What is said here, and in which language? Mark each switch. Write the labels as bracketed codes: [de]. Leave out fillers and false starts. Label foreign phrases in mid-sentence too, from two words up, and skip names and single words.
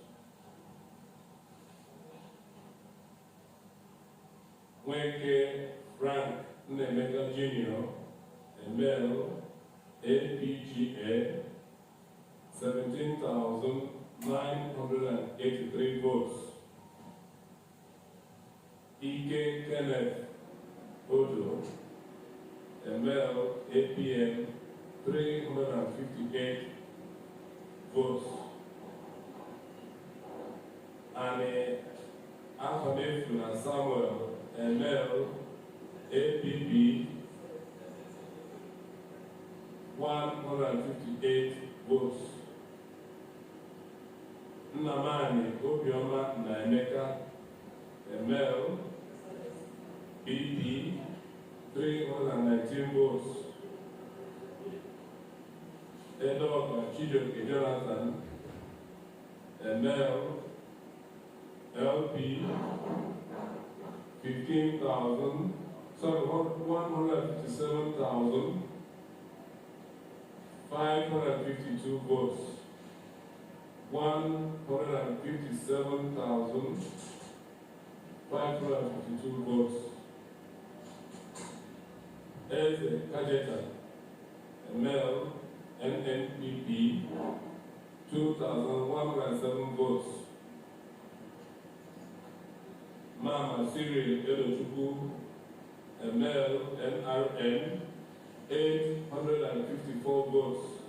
[en] Nweke Frank Nnemeka Jr., ML, APGA, 17,983 votes. Ike Kenneth Odo, a male, APM, 358 votes. And Afamefuna Samuel, a male, APB, 158 votes. Nnamani Obioma Naemeka, a male, BP, 319 votes. Edo Chijoke Jonathan, a male, LP, 157,552 votes. 157,552 votes. Eze Kajeta, a male, NNPP, 2,107 votes. Mama Cyril Edochukwu, a male, NRN, 854 votes.